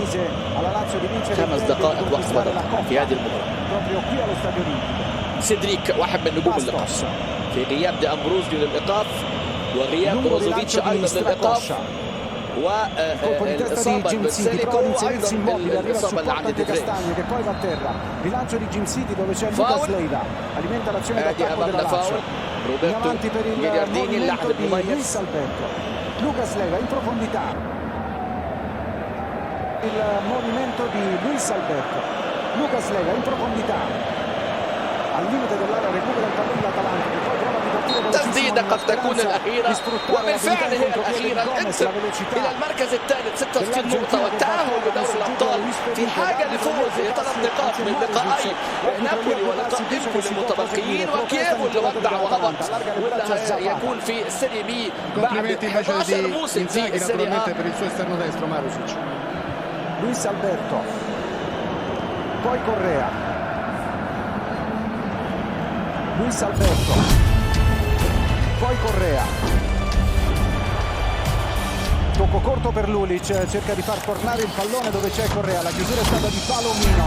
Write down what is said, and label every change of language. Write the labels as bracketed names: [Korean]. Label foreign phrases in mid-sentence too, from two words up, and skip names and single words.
[Arabic] 5 دقائق وقت بدل في هذه المباراه. سيدريك واحد من نجوم اللقاء في غياب دي امبروزيو للايقاف، وغياب بروزوفيتش ايضا للايقاف، والإصابة بالسيليكو وأيضا الإصابة اللي عند ديفري. [Italian] che poi va a terra. Rilancio di Jim City dove c'è Lucas Leiva, alimenta l'azione d'attacco della Lazio. In avanti per il movimento di Luis Alberto. Lucas Leiva in profondità. Il movimento di Luis Alberto. Lucas Leiva in profondità. Al limite dell'area recupera il pallone l'Atalanta che poi prova a ripartire [Arabic] تسديدة قد تكون الأخيرة وبالفعل هي الأخيرة. انتر إلى المركز الثالث 66 نقطة والتأهل لدوري الأبطال في حاجة لفوز 3 نقاط من لقاءي نابولي ولقاء إمبولي المتبقيين وكييفو اللي ودع وهبط واللي يكون في السيري بي بعد 11 موسم في السيري A. [Italian] Luis Alberto, poi Correa. Luis Alberto, poi Correa. Tocco corto per Lulic, cerca di far tornare il pallone dove c'è Correa, la chiusura è stata di Palomino.